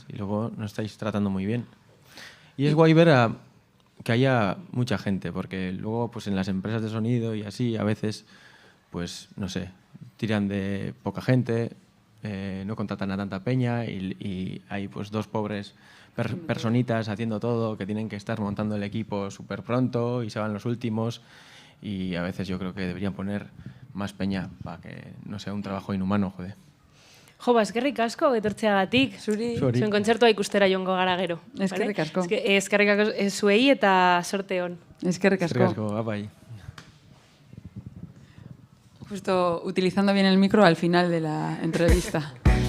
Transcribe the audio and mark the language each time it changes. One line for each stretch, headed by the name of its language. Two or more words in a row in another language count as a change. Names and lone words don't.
Spanish: Y luego nos estáis tratando muy bien. Y es guay ver que haya mucha gente, porque luego pues en las empresas de sonido y así a veces, pues no sé, tiran de poca gente, no contratan a tanta peña y hay pues dos pobres personitas haciendo todo, que tienen que estar montando el equipo súper pronto y se van los últimos y a veces yo creo que deberían poner más peña para que no sea un trabajo inhumano, joder.
Basque: Jo, eskerrik asko etortzeagatik. Zuri. Zuen kontzertua ikustera joango gara gero. Eskerrik asko. Eskerrik asko zuei eta sorte on. Eskerrik asko. Apai.
Spanish: Justo utilizando bien el micro al final de la entrevista.